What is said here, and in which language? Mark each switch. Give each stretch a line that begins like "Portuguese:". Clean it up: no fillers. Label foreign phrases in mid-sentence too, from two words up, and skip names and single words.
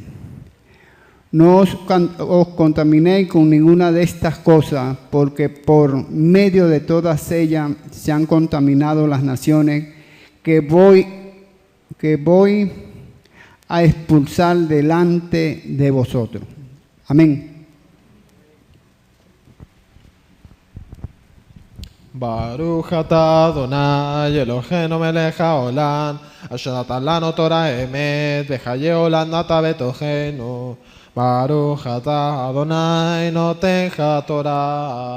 Spanish: No os contaminéis con ninguna de estas cosas, porque por medio de todas ellas se han contaminado las naciones que voy a expulsar delante de vosotros. Amén.
Hebrew: ברוך אתה אדוני אלוהינו מלך העולם אשר נתן לנו תורה אמת וחיי עולם נתן בתוכנו. ברוך אתה אדוני נותן התורה.